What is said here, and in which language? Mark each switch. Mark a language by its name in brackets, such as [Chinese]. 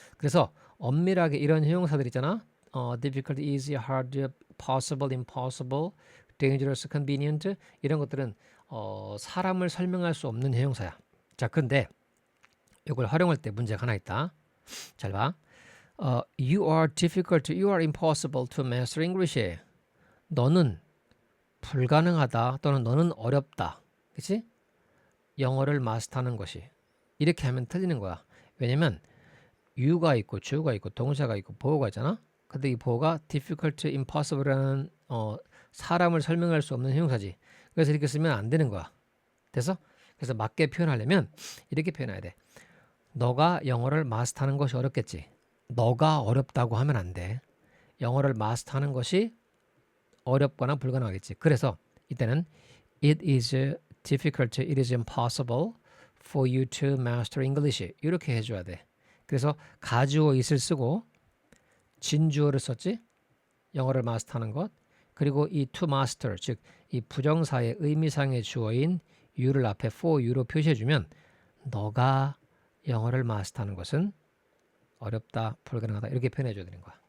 [Korean] 그래서 엄밀하게 이런 형용사들 있잖아. difficult, easy, hard, possible, impossible, dangerous, convenient 이런 것들은 사람을 설명할 수 없는 형용사야. 자, 근데 이걸 활용할 때 문제가 하나 있다. 잘 봐. [English] You are difficult, you are impossible to master English. [Korean] 너는 불가능하다 또는 너는 어렵다. 그치? 영어를 마스터하는 것이. 이렇게 하면 틀리는 거야. 왜냐면 you가 있고 주어가 있고 동사가 있고 보어가 있잖아. 근데 이 보어가 difficult, impossible라는 사람을 설명할 수 없는 형용사지. 그래서 이렇게 쓰면 안 되는 거야. 됐어? 그래서 맞게 표현하려면 이렇게 표현해야 돼. 너가 영어를 마스터하는 것이 어렵겠지. 너가 어렵다고 하면 안 돼. 영어를 마스터하는 것이 어렵거나 불가능하겠지. 그래서 이때는 [English] it is difficult, it is impossible for you to master English [Korean] 이렇게 해줘야 돼. 그래서 가주어 it을 쓰고 진주어를 썼지. 영어를 마스터하는 것. 그리고 이 to master 즉 이 부정사의 의미상의 주어인 you를 앞에 for you로 표시해주면 너가 영어를 마스터하는 것은 어렵다, 불가능하다 이렇게 표현해줘야 되는 거야.